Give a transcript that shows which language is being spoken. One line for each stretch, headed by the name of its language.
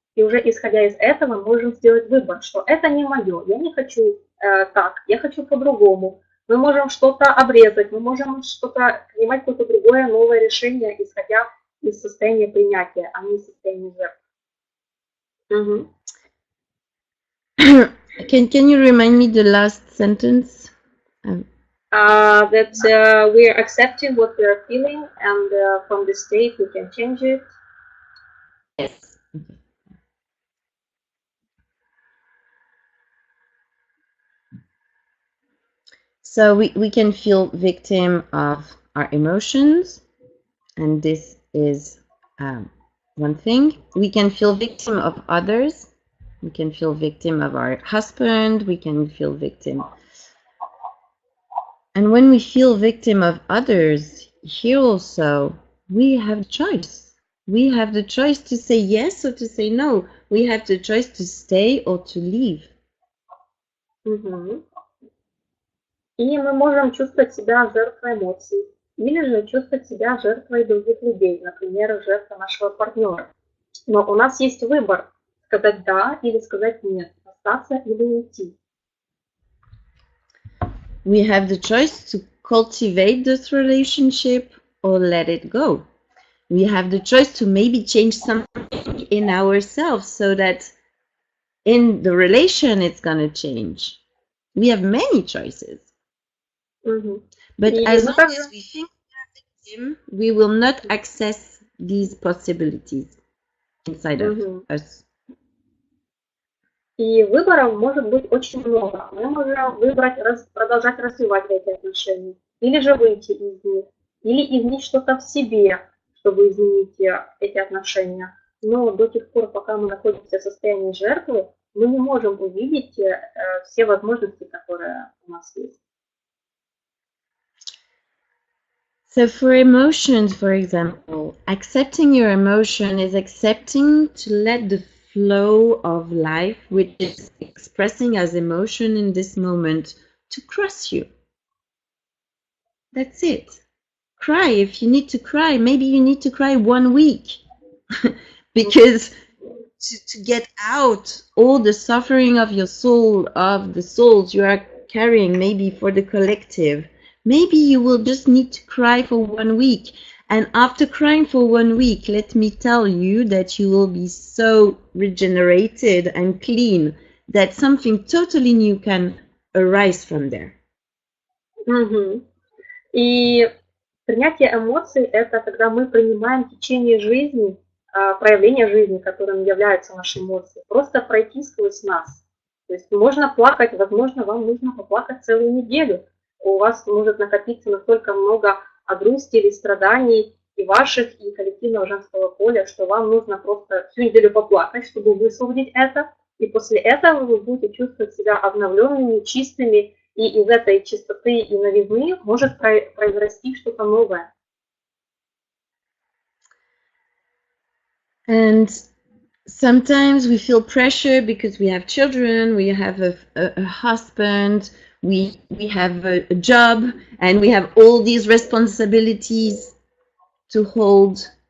Russian: И уже исходя из этого мы можем сделать выбор, что это не мое, я не хочу так, я хочу по-другому. Мы можем что-то обрезать, мы можем что-то принимать какое-то другое новое решение, исходя из состояния принятия, а не из состояния жертвы.
English: Can you remind me the last sentence? That we are accepting what we are feeling, and from the state we can change it. Yes. So we can feel victim of our emotions, and this is one thing. We can feel victim of others. We can feel victim of our husband. We can feel victim. And when we feel victim of others, here also, we have a choice. We have the choice to say yes or to say no. We have the choice to stay or to leave. Мгм.
Russian: И мы можем чувствовать себя жертвой эмоций, или же чувствовать себя жертвой других людей, например, жертва нашего партнера. Но у нас есть выбор, сказать «да» или сказать «нет», остаться или уйти.
English: We have the choice to cultivate this relationship or let it go. We have the choice to maybe change something in ourselves so that in the relation it's going to change. We have many choices. Мгм. But
Russian: И
English: as
Russian: мы
English: long
Russian: также,
English: as we think we will not access these possibilities inside of Мгм. us.
Russian: И выборов может быть очень много. Мы можем выбрать продолжать развивать эти отношения, или же выйти из них, или изменить что-то в себе, чтобы изменить эти отношения. Но до тех пор, пока мы находимся в состоянии жертвы, мы не можем увидеть все возможности, которые у нас есть.
English: So for emotions, for example, accepting your emotion is accepting to let the flow of life, which is expressing as emotion in this moment, to cross you. That's it. Cry if you need to cry. Maybe you need to cry 1 week because to get out all the suffering of your soul, of the souls you are carrying, maybe for the collective, maybe you will just need to cry for 1 week. And after crying for 1 week, let me tell you that you will be so regenerated and clean that something totally new can arise from there. Мгм.
Russian: И принятие эмоций – это когда мы принимаем течение жизни, проявление жизни, которым являются наши эмоции, просто пройти сквозь нас. То есть можно плакать, возможно, вам нужно поплакать целую неделю. У вас может накопиться настолько много грусти или страданий и ваших, и коллективного женского поля, что вам нужно просто всю неделю поплакать, чтобы высвободить это. И после этого вы будете чувствовать себя обновленными, чистыми, и из этой чистоты и новизны может произрасти что-то новое.
English: And sometimes we feel pressure because we have children, we have a husband, we have a job, and we have all these responsibilities to hold.